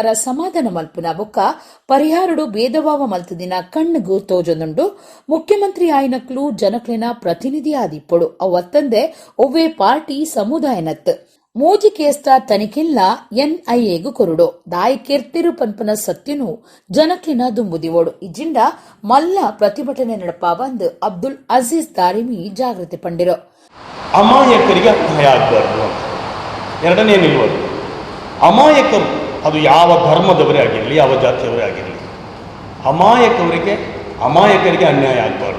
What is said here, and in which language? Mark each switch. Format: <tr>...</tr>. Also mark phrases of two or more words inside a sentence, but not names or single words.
<tcy>ಸಮಾಧಾನ ಮಲ್ಪುನ ಬೊಕ್ಕ ಪರಿಹಾರಡು ಭೇದಭಾವ ಮಲ್ತದಿನ ಕಣ್ಣುಗೂ ತೋಜೊಂದುಂಡು ಮುಖ್ಯಮಂತ್ರಿ ಆಯ್ನಕ್ಲು ಜನಕ್ಲಿನ ಪ್ರತಿನಿಧಿ ಆದಿಪ್ಪಡು ಅವತ್ತಂದೆ ಒವ್ವೇ ಪಾರ್ಟಿ ಸಮುದಾಯನತ್ ಮೂಜಿ ಕೇಸ್ತ ತನಿಖಿಲ್ಲ ಎನ್ಐಎಗೂ ಕೊರುಡು ದಾಯಿ ಕೆರ್ತಿರು ಪನ್ಪನ ಸತ್ಯನು ಜನಕ್ಲಿನ ದುಂಬುದಿವೋಡು ಇಜ್ಜಿಂಡ ಮಲ್ಲ ಪ್ರತಿಭಟನೆ ನಡಪ ಬಂದು ಅಬ್ದುಲ್ ಅಜೀಜ್ ದಾರಿಮಿ ಜಾಗೃತಿ ಪಂಡಿರು.</tcy> <kn>ಅಮಾಯಕರಿಗೆ ಅನ್ಯಾಯ ಆಗಬಾರ್ದು. ಎರಡನೇ ನಿಲುವುದು, ಅಮಾಯಕರು ಅದು ಯಾವ ಧರ್ಮದವರೇ ಆಗಿರಲಿ, ಯಾವ ಜಾತಿಯವರೇ ಆಗಿರಲಿ, ಅಮಾಯಕರಿಗೆ ಅನ್ಯಾಯ ಆಗಬಾರ್ದು.</kn>